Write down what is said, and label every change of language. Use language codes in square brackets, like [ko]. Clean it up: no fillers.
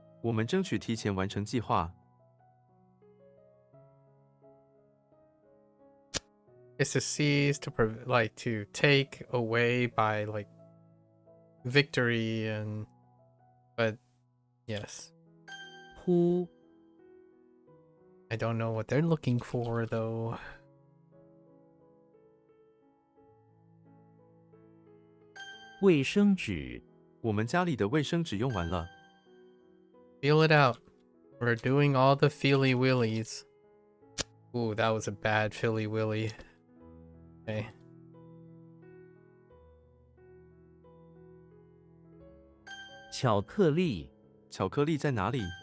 [zh] 我们争取提前完成计划。 [en] It's to seize, to like to take away by like victory and, but yes, 呼， I don't know what they're looking for though. [zh] 卫生纸，我们家里的卫生纸用完了。 [en] Feel it out. We're doing all the feely willies. Ooh, that was a bad Philly Willy. Okay. [zh] 巧克力，巧克力在哪里？